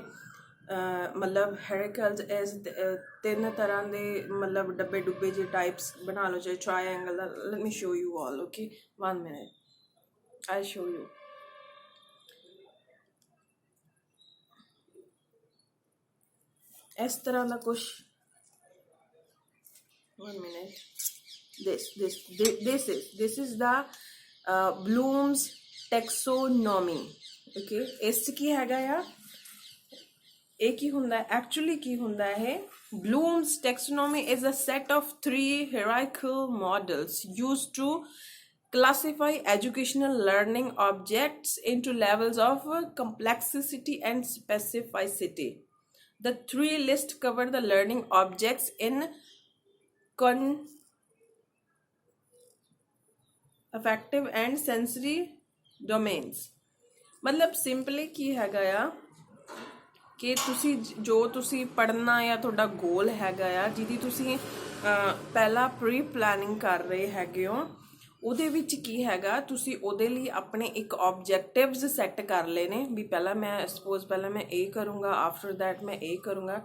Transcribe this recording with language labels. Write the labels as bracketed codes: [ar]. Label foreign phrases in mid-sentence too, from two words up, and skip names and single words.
[pa] ਮਤਲਬ ਹੈਰੀਕਲਸ ਐਜ਼ 3 ਤਰ੍ਹਾਂ ਦੇ ਮਤਲਬ ਡੱਬੇ ਡੁੱਬੇ ਜਿਹੇ ਟਾਈਪਸ ਬਣਾ ਲਓ, ਚਾਹੇ ਟ੍ਰਾਇੰਗਲ ਦਾ। [en] Let me show you all. Okay, 1 minute, I show you. [pa] ਇਸ ਤਰ੍ਹਾਂ ਦਾ ਕੁਛ [en] 1 minute, this is the Bloom's taxonomy। [pa] ਓਕੇ, ਇਸ 'ਚ ਕੀ ਹੈਗਾ ਆ, ਇਹ ਕੀ ਹੁੰਦਾ ਐਕਚੁਅਲੀ ਕੀ ਹੁੰਦਾ ਇਹ [en] Bloom's taxonomy is a set of 3 hierarchical models used to classify educational learning objects into levels of complexity and specificity। The 3 lists cover the learning objects in affective and sensory domains। [pa] ਮਤਲਬ ਸਿੰਪਲੀ ਕੀ ਹੈਗਾ ਆ ਕਿ ਤੁਸੀਂ ਜੋ ਤੁਸੀਂ ਪੜ੍ਹਨਾ ਜਾਂ ਤੁਹਾਡਾ ਗੋਲ ਹੈਗਾ ਆ, ਜਿਹਦੀ ਤੁਸੀਂ ਪਹਿਲਾਂ [en] pre planning [pa] ਕਰ ਰਹੇ ਹੈਗੇ ਹੋ, ਉਹਦੇ ਵਿੱਚ ਕੀ ਹੈਗਾ ਤੁਸੀਂ ਉਹਦੇ ਲਈ ਆਪਣੇ ਇੱਕ [en] objectives set [pa] ਕਰ ਲਏ ਨੇ ਵੀ ਪਹਿਲਾਂ ਮੈਂ ਸਪੋਜ਼ ਪਹਿਲਾਂ ਮੈਂ ਇਹ ਕਰੂੰਗਾ, [en] after that [pa] ਮੈਂ ਇਹ ਕਰੂੰਗਾ।